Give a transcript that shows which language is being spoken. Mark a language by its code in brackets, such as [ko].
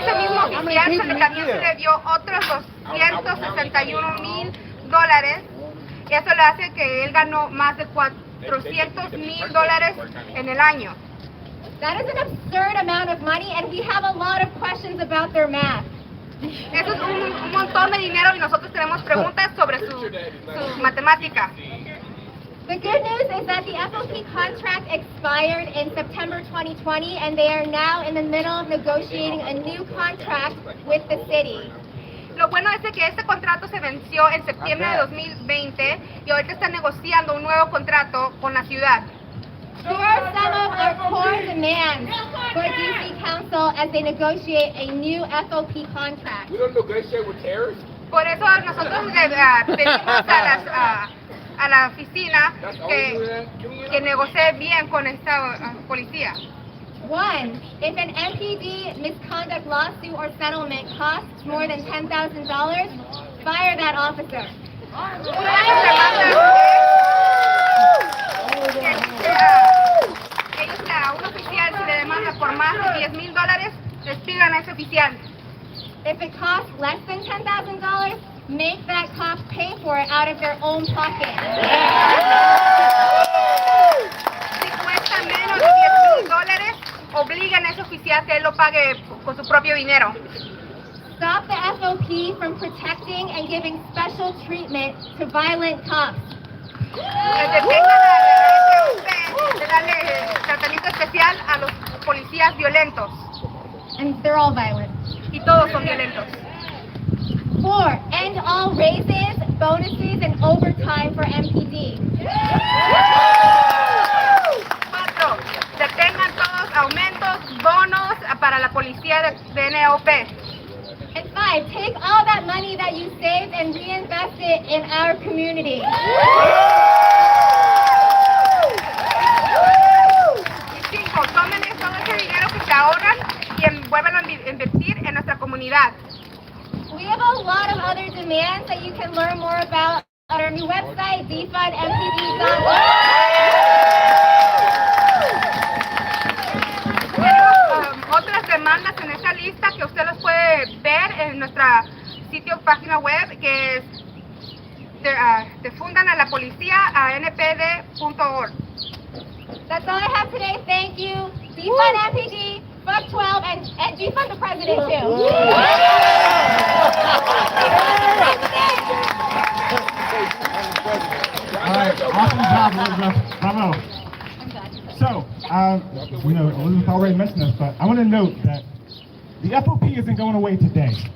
[es] Ese mismo oficial también se le dio otros $261,000 y eso le hace que él ganó más de $400,000 en el año. [en] That is an absurd amount of money, and we have a lot of questions about their math. [es] Eso es un montón de dinero y nosotros tenemos preguntas sobre su matemática. [en] The good news is that the FOP contract expired in September 2020, and they are now in the middle of negotiating a new contract with the city. [es] Lo bueno es que este contrato se venció en septiembre de 2020 y ahorita están negociando un nuevo contrato con la ciudad. [en] Here are some of our core demands for DC Council as they negotiate a new FOP contract. We don't negotiate with terrorists. [es] Por eso nosotros le pedimos a la oficina que negocie bien con esta policía. [en] 1, if an MPD misconduct lawsuit or settlement costs more than $10,000, fire that officer. [es] A un oficial se le demanda por más de $10,000, despidan a ese oficial. [en] If it costs less than $10,000, make that cop pay for it out of their own pocket. [es] Si cuesta menos de $10,000, obligan a ese oficial que él lo pague con su propio dinero. [en] Stop the FOP from protecting and giving special treatment to violent cops. [es] Detengan de darle tratamiento especial a los policías violentos. [en] And they're all violent. [es] Y todos son violentos. [en] 4, end all raises, bonuses, and overtime for MPD. [es] 4, detengan todos aumentos, bonos para la policía de NOP. [en] And 5, take all that money that you saved and reinvest it in our community. [es] Y 5, tomen todo ese dinero que se ahorran y vuelvan a invertir en nuestra comunidad. [en] We have a lot of other demands that you can learn more about on our new website, defundmpd.org. [es] Otras demandas en esa lista que usted los puede ver en nuestra página web, que es defundan a la policía a npd.org. [en] That's all I have today. Thank you. Defund MPD, fuck 12, and defund the president too. All right, awesome job, Elizabeth. Bravo. So, Elizabeth already mentioned this, but I want to note that the FOP isn't going away today.